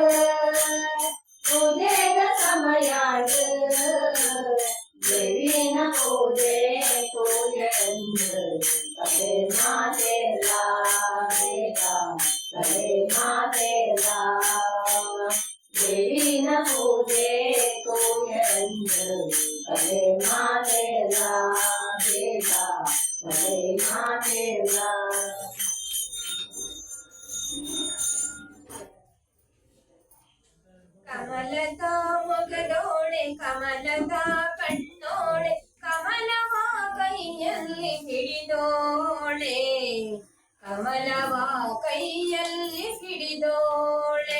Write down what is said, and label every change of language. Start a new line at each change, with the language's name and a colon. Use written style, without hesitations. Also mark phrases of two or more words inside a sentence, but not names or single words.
Tulu: ಉದೇದ ಸಮಯಾಂಡ ದೇವಿನ ಪೂಜೆ ಪೂಜೆಂದು ಕಲೆ ಮಾತೆಲ್ಲ ಬೇಗ ಕಲೆ ಮಾತೆಲ್ಲ ದೇವಿನ ಪೂಜೆ ಪೂಜೆಂದು ಕಲೆ ಮಾತೆಲ್ಲ ಬೇಗ ಕಲೆ ಮಾತೆಲ್ಲ
Kannada: ಕಮಲದ ಮೊಗದೋಳೆ ಕಮಲದ ಕಣ್ಣೋಳೆ ಕಮಲವ ಕೈಯಲ್ಲಿ ಹಿಡಿದೋಳೆ ಕಮಲವ ಕೈಯಲ್ಲಿ ಹಿಡಿದೋಳೆ